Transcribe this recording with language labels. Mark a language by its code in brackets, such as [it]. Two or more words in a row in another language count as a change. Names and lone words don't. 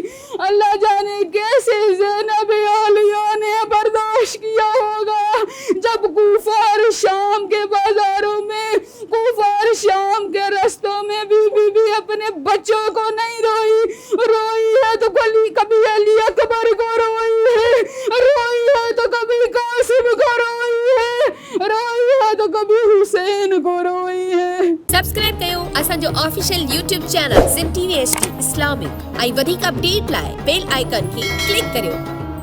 [ur] اللہ جانے کیسے زینب عالیہ نے برداشت کیا ہوگا جب کوفہ اور شام کے بازاروں میں، کوفہ اور شام کے رستوں میں بھی اپنے بچوں کو نہیں روئی ہے تو کبھی علی اکبر کو روئی ہے تو کبھی قاسم کو روئی ہے تو کبھی حسین کو روئی ہے۔ [sd] سبسکرائب कयो असांजो [en] official YouTube channel [sd] सिंध TV HD इस्लामिक ऐं वधीक अपडेट लाइ [en] bell icon [sd] खे क्लिक करियो।